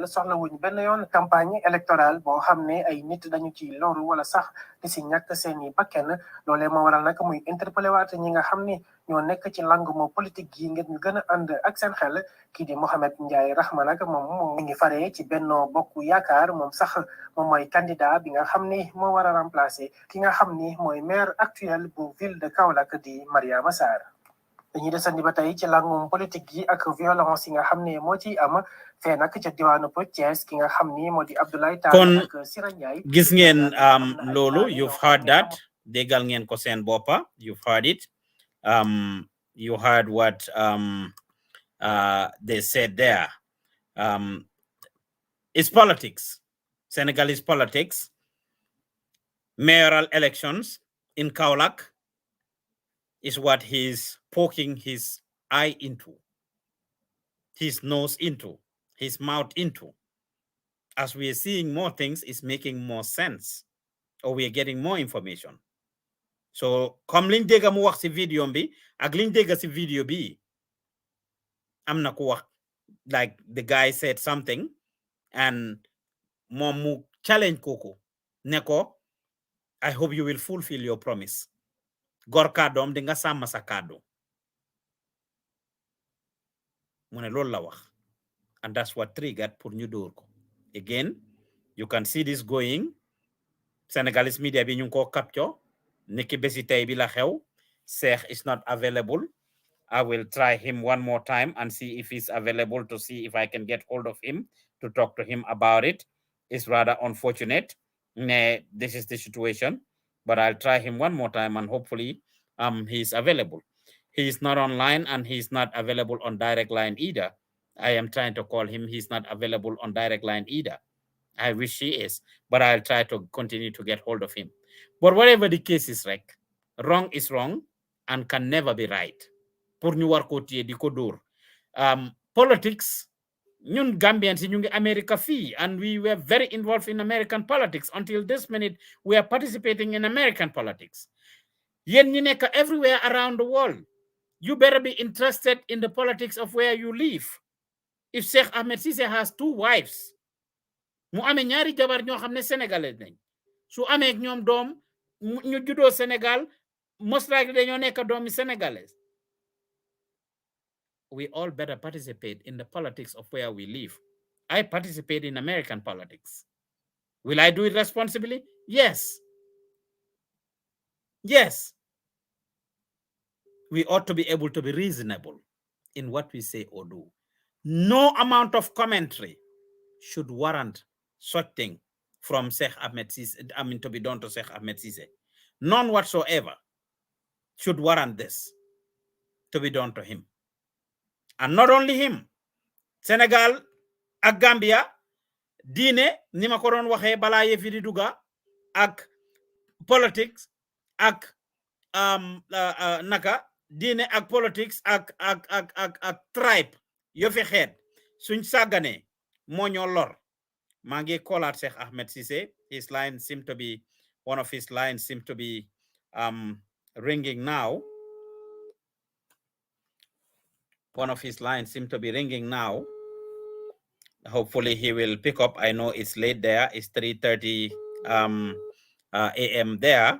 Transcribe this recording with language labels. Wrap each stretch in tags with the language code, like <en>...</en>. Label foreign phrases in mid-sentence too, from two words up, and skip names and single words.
<wo>soxla wuñ benn yoon</wo> <fr>campagne électorale</fr> <wo>boo xam ne ay nit dañu ci loru wala sax di si ñàkk seeni bakken loolee moo waral nag muy interpellé waat ñi nga xam ni ñoo nekk ci languma politique yi ngir ñu gën a ànd ak seen xel kii di Mohamed Ndiaye Rahma nag moom mi ngi faree ci Benno Bokk Yaakaar moom sax moom mooy candidat bi nga xam ni moo war a remplacer ki nga xam ni mooy</wo> <fr>maire actuel</fr> <wo>bu</wo> <fr>ville de Kaolack</fr> <wo>di Mariama Sarr. dañuy desandi ba tey ci langum politique yi ak violence yi nga xam ne moo ciy am fee nag ca diwaanu Thiès ki nga xam ni moo di Abdoulaye Tall ak Sira Ndiaye. gis ngeen loolu</wo> <en>you've heard that</en> <wo>déggal ngeen ko seen boppa</wo> <en>you've heard it you heard what they said there. It's politics, Senegalese politics, mayoral elections in Kaolack is what he's poking his eye into, his nose into, his mouth into. As we are seeing more things, it's making more sense, or we are getting more information. So,</en> <wo>comme liñ dégga mu wax ci video bi ak liñ dégga ci video bi am na ko wax</wo> <en>like the guy said something and</en> <wo>moom mu challenge kooku ne ko</wo> <en>I hope you will fulfill your promise</en> <wo>gor kàddoom di nga sàmm sa kàddu mu ne loolu la wax</wo> <en>and that's what triggered</en> <wo>pour ñu dóor ko</wo> <en>again you can see this going Senegalese media</en> <wo>bi ñu ko capture niki besi tay bi la xew</wo> <en>Sheikh is not available. I will try him one more time and see if he's available to see if I can get hold of him to talk to him about it. It's rather unfortunate. This is the situation, but I'll try him one more time and hopefully he's available. He's not online and he's not available on direct line either. I am trying to call him. He's not available on direct line either. I wish he is, but I'll try to continue to get hold of him. But whatever the case is, like, wrong is wrong and can never be right.</en> <wo>Pour ñu war ko téye di ko dóor</wo> <en>politics</en> <wo>ñun Gambians ñu ngi America fii</wo> <en>and we were very involved in American politics until this minute we are participating in American politics.</en> <wo>Yéen ñi nekk</wo> <en>everywhere around the world, you better be interested in the politics of where you live. If Sheikh Ahmed Ceesay has 2 wives</en> <wo>mu amee ñaari jabar ñoo xam ne Sénégalais nañ su amee ñoom doom ñu juddoo Sénégal</wo> <en>most likely</en> <wo>dañoo nekk doomi Sénégalais.</wo> <en>We all better participate in the politics of where we live. I participate in American politics. Will I do it responsibly? Yes. Yes. We ought to be able to be reasonable in what we say or do. No amount of commentary should warrant such thing from Sheikh Ahmed Ceesay, I mean, to be done to Sheikh Ahmed Ceesay. None whatsoever should warrant this to be done to him. And not only him,</en> <wo>Senegal ak Gambia, diine ni ma ko doon waxee balaa yëfi di duga ak politics ak naka diine ak politics ak tribe yo fi xeet suñ sàggane moo ñoo lor. maa ngi koolaat Sheikh Ahmed Ceesay.</wo> <en>His line seem to be one of his lines seem to be ringing now. One of his lines seem to be ringing now. Hopefully he will pick up. I know it's late there. It's 3:30 a.m. there.</en>